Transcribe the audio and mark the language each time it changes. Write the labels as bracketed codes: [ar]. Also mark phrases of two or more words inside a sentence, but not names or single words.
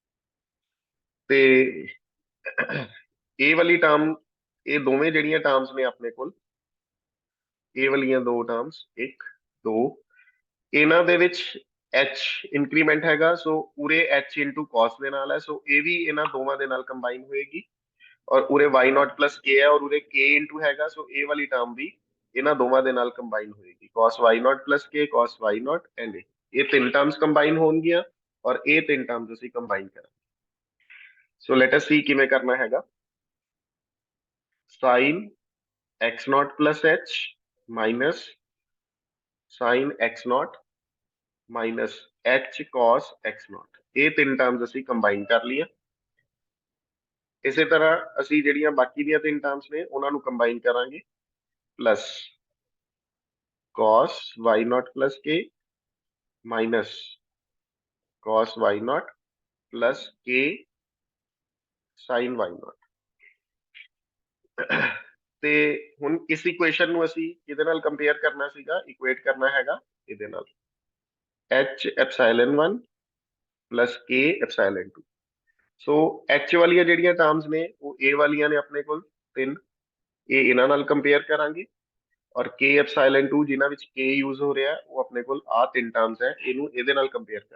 [pa] ਤੇ ਇਹ ਵਾਲੀ ਟਰਮ, ਇਹ ਦੋਵੇਂ ਜਿਹੜੀਆਂ ਟਰਮਸ ਨੇ ਆਪਣੇ ਕੋਲ, ਇਹ ਵਾਲੀਆਂ ਦੋ ਟਰਮਸ 1 2, ਇਹਨਾਂ ਦੇ ਵਿੱਚ h ਇੰਕਰੀਮੈਂਟ ਹੈਗਾ, ਸੋ ਉਰੇ [en] h into cos [pa] ਦੇ ਨਾਲ ਹੈ, ਸੋ ਇਹ ਵੀ ਇਹਨਾਂ ਦੋਵਾਂ ਦੇ ਨਾਲ ਕੰਬਾਈਨ ਹੋਏਗੀ. ਔਰ ਉਰੇ [en] y naught plus k [pa] ਹੈ ਔਰ ਉਰੇ [en] k into [pa] ਹੈਗਾ, ਸੋ ਇਹ ਵਾਲੀ ਟਰਮ ਵੀ ਇਹਨਾਂ ਦੋਵਾਂ ਦੇ ਨਾਲ ਕੰਬਾਈਨ ਹੋਏਗੀ. [en] cos y naught plus k, cos y naught and [pa] ਇਹ ਤਿੰਨ ਟਰਮਸ ਕੰਬਾਈਨ ਹੋਣਗੀਆਂ ਔਰ ਇਹ ਤਿੰਨ ਟਰਮਸ ਅਸੀਂ ਕੰਬਾਈਨ ਕਰਾਂਗੇ. ਸੋ [en] let us see [pa] ਕਿਵੇਂ ਕਰਨਾ ਹੈਗਾ. [en] sin x naught plus h minus sin x naught minus h cos x naught, [pa] ਇਹ ਤਿੰਨ ਟਰਮਸ ਅਸੀਂ ਕੰਬਾਈਨ ਕਰ ਲਈਆਂ. ਇਸੇ ਤਰ੍ਹਾਂ ਅਸੀਂ ਜਿਹੜੀਆਂ ਬਾਕੀ ਦੀਆਂ ਤਿੰਨ ਟਰਮਸ ਨੇ ਉਹਨਾਂ ਨੂੰ ਕੰਬਾਈਨ ਕਰਾਂਗੇ, [en] plus cos y naught plus k minus cos y naught plus k sin y naught. [pa] ਤੇ ਹੁਣ ਇਸ ਇਕੁਏਸ਼ਨ ਨੂੰ ਅਸੀਂ ਕਿਹਦੇ ਨਾਲ ਕੰਪੇਅਰ ਕਰਨਾ ਸੀਗਾ, ਇਕੁਏਟ ਕਰਨਾ ਹੈਗਾ ਇਹਦੇ ਨਾਲ, [en] h epsilon 1 plus k epsilon 2. [pa] ਸੋ h ਵਾਲੀਆਂ ਜਿਹੜੀਆਂ ਟਰਮਸ ਨੇ ਉਹ a ਵਾਲੀਆਂ ਨੇ ਆਪਣੇ ਕੋਲ ਤਿੰਨ, ਇਹ ਇਹਨਾਂ ਨਾਲ ਕੰਪੇਅਰ ਕਰਾਂਗੇ ਔਰ [en] k epsilon 2 [pa] ਜਿਨ੍ਹਾਂ ਵਿੱਚ k ਯੂਜ਼ ਹੋ ਰਿਹਾ ਉਹ ਆਪਣੇ ਕੋਲ ਆ ਤਿੰਨ ਟਰਮਸ ਹੈ, ਇਹਨੂੰ ਇਹਦੇ ਨਾਲ ਕੰਪੇਅਰ ਕਰ.